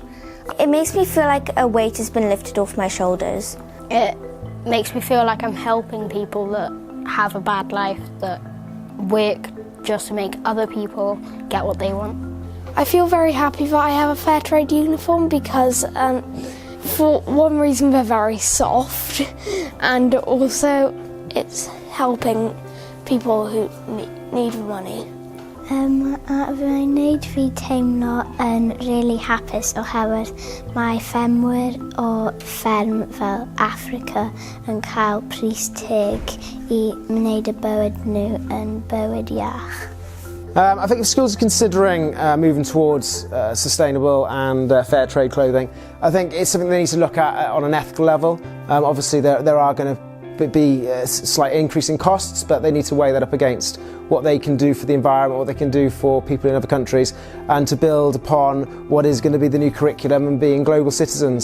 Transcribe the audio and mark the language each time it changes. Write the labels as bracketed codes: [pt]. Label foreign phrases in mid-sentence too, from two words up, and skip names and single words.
[en] It makes me feel like a weight has been lifted off my shoulders. It makes me feel like I'm helping people that have a bad life, that work just to make other people get what they want. I feel very happy that I have a fair trade uniform because for one reason they're very soft and also it's helping people who need money. [cy] Fy'n neud fi teimlo yn really hapus oherwydd mae ffermwyr o fferm fel Africa yn cael pris teg i wneud y bywyd nhw yn bywyd iach. [en] I think if schools are considering moving towards sustainable and fair trade clothing, I think it's something they need to look at on an ethical level. Obviously there are going to be a slight increase in costs, but they need to weigh that up against what they can do for the environment, what they can do for people in other countries, and to build upon what is going to be the new curriculum and being global citizens.